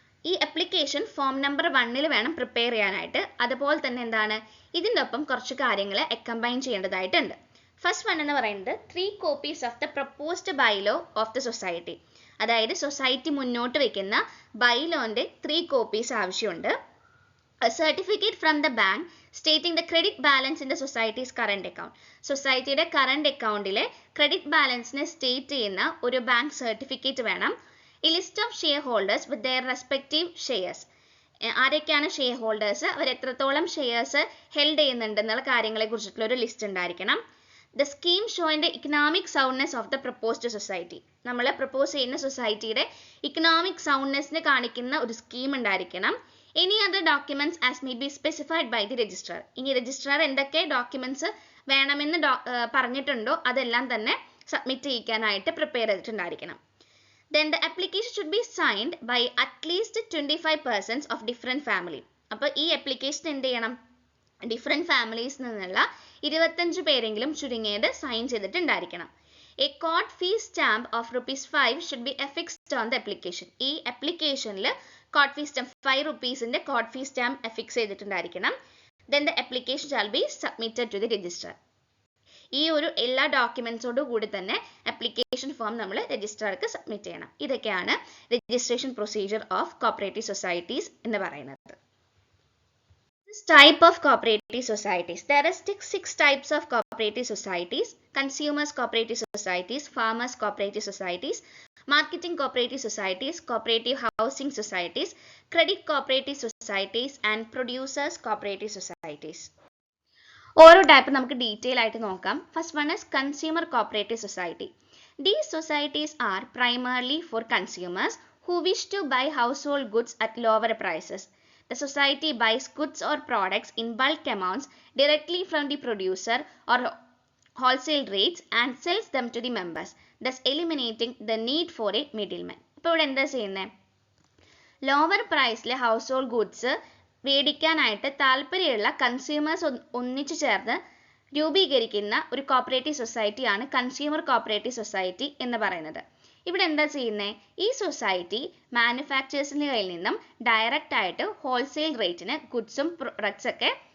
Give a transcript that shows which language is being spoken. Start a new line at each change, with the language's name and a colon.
Malayalam: ഈ application form number 1 വേണം prepare ചെയ്യാനായിട്ട്. അതുപോലെ തന്നെ എന്താണ്, ഇതിൻ്റെ ഒപ്പം കുറച്ച് കാര്യങ്ങൾ കമ്പൈൻ ചെയ്യേണ്ടതായിട്ടുണ്ട്.
English: first one
Malayalam: എന്ന് പറയുന്നത്
English: 3 copies of the proposed bylaw of the society.
Malayalam: അതായത് സൊസൈറ്റി മുന്നോട്ട് വെക്കുന്ന ബൈലോന്റെ 3 copies ആവശ്യമുണ്ട്.
English: A certificate from the bank stating the credit balance in the society's current account.
Malayalam: സൊസൈറ്റിയുടെ കറണ്ട് അക്കൗണ്ടിലെ ക്രെഡിറ്റ് ബാലൻസിനെ സ്റ്റേറ്റ് ചെയ്യുന്ന ഒരു ബാങ്ക് സർട്ടിഫിക്കറ്റ് വേണം.
English: A list of shareholders with their respective shares.
Malayalam: ആരൊക്കെയാണ് ഷെയർ ഹോൾഡേഴ്സ്, അവർ എത്രത്തോളം ഷെയർസ് ഹെൽഡ് ചെയ്യുന്നുണ്ടെന്നുള്ള കാര്യങ്ങളെ കുറിച്ചിട്ടുള്ള ഒരു ലിസ്റ്റ് ഉണ്ടായിരിക്കണം.
English: The scheme showing economic soundness of the proposed society.
Malayalam: നമ്മൾ പ്രപ്പോസ് ചെയ്യുന്ന സൊസൈറ്റിയുടെ ഇക്കണോമിക് സൗണ്ട്നെസ്സിനെ കാണിക്കുന്ന ഒരു സ്കീം ഉണ്ടായിരിക്കണം.
English: Any other documents as may be specified by the registrar.
Malayalam: ഇനി രജിസ്ട്രാർ എന്തൊക്കെ ഡോക്യുമെന്റ്സ് വേണമെന്ന് പറഞ്ഞിട്ടുണ്ടോ അതെല്ലാം തന്നെ submit ചെയ്യിക്കാനായിട്ട് prepare ചെയ്തിട്ടുണ്ടായിരിക്കണം.
English: Then the application should be signed by at least 25 persons of different family.
Malayalam: അപ്പോൾ ഈ application എന്ത് ചെയ്യണം, ഡിഫറെൻറ്റ് ഫാമിലീസ് നിന്നുള്ള 25 പേരെങ്കിലും ചുരുങ്ങിയത് sign ചെയ്തിട്ടുണ്ടായിരിക്കണം.
English: A court fee stamp of ₹5 should be affixed on the application.
Malayalam: ഈ അപ്ലിക്കേഷനിൽ court fee stamp 5 rupeesന്റെ court fee stamp affix ചെയ്തിട്ടുണ്ടായിരിക്കണം.
English: Then the application shall be submitted to the registrar.
Malayalam: ഈ ഒരു എല്ലാ ഡോക്യുമെന്റ്സോടു കൂടി തന്നെ അപ്ലിക്കേഷൻ ഫോം നമ്മൾ രജിസ്ട്രാർക്ക് സബ്മിറ്റ് ചെയ്യണം. ഇതൊക്കെയാണ്
English: registration procedure of cooperative societies
Malayalam: എന്ന് പറയുന്നത്.
English: Type of cooperative societies. There are 6 types of cooperative societies: consumers cooperative societies, farmers cooperative societies, marketing cooperative societies, cooperative housing societies, credit cooperative societies, and producers cooperative societies.
Malayalam: ഓരോ type നമുക്ക് detail ആയിട്ട് നോക്കാം.
English: First one is consumer cooperative society. These societies are primarily for consumers who wish to buy household goods at lower prices. The society buys goods or products in bulk amounts directly from the producer or wholesale rates and sells them to the members, thus eliminating the need for a middleman.
Malayalam: ഇപ്പോൾ ഇവിടെ എന്താ ചെയ്യുന്നത്, lower പ്രൈസിൽ house hold goods മേടിക്കാനായിട്ട് താല്പര്യമുള്ള consumers ഒന്നിച്ചു ചേർന്ന് രൂപീകരിക്കുന്ന ഒരു കോപ്പറേറ്റീവ് സൊസൈറ്റിയാണ് കൺസ്യൂമർ കോപ്പറേറ്റീവ് സൊസൈറ്റി എന്ന് പറയുന്നത്. ഇവിടെ എന്താ ചെയ്യുന്നത്, ഈ സൊസൈറ്റി മാനുഫാക്ചേഴ്സിൻ്റെ കയ്യിൽ നിന്നും ഡയറക്റ്റ് ആയിട്ട് ഹോൾസെയിൽ റേറ്റിന് ഗുഡ്സും പ്രൊഡക്ട്സ് ഒക്കെ